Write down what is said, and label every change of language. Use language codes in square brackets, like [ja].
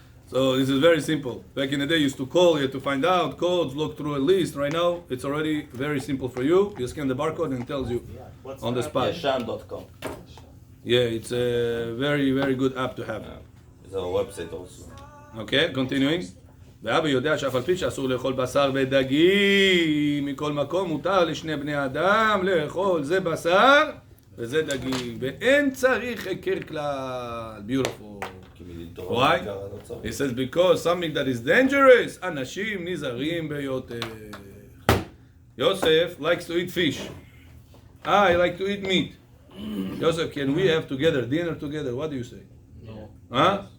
[en] So this is very simple. Back in the day, you used to call, you had to find out codes, look through a list. Right now, it's already very simple for you. You scan the barcode and it tells you on the spot. ישן.com. Yeah, it's a very, very good app to have. It's our website also. Okay, continuing. [he] ואבא יודע שאף על פי שאסור לאכול בשר ודגים מכל מקום, מותר לשני בני אדם לאכול זה בשר וזה דגים, ואין צריך היכר כלל. [en] Beautiful. Why? He says because something that is dangerous, [he] אנשים נזהרים ביותר. [en] Yosef likes to eat fish. I like to eat meat. Yosef, can we have together dinner together? What do you say? No. Huh?